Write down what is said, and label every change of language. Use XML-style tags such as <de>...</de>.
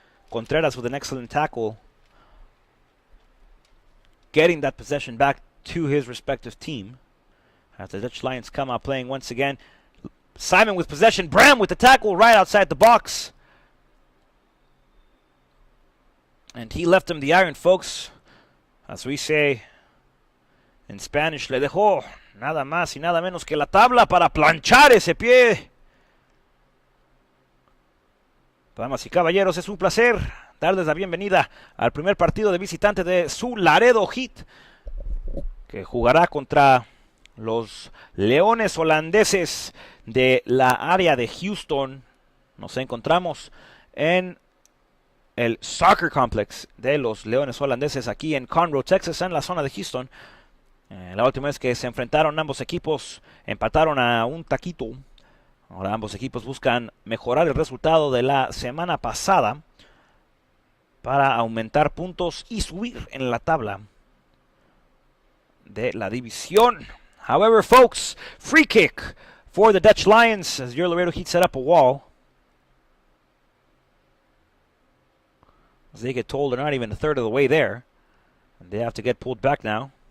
<en>Contreras with an excellent tackle, getting that possession back to his respective team. As the Dutch Lions come out playing once again. Simon with possession. Bram with the tackle right outside the box. And he left him the iron, folks. As we say in Spanish,</en> <es>le dejó nada más y nada menos que la tabla para planchar ese pie. Damas y caballeros, es un placer darles la bienvenida al primer partido de visitante de su Laredo Heat, que jugará contra los Leones holandeses de la área de Houston, Nos encontramos en el Soccer Complex de los Leones Holandeses aquí en Conroe, Texas, en la zona de Houston. La última vez que se enfrentaron ambos equipos empataron a un taquito. Ahora ambos equipos buscan mejorar el resultado de la semana pasada para aumentar puntos y subir en la tabla de la división.</es> <en>However, folks, free kick for the Dutch Lions as your Laredo Heat set up a wall. As they get told they're not even a third of the way there. And they have to get pulled back now.</en>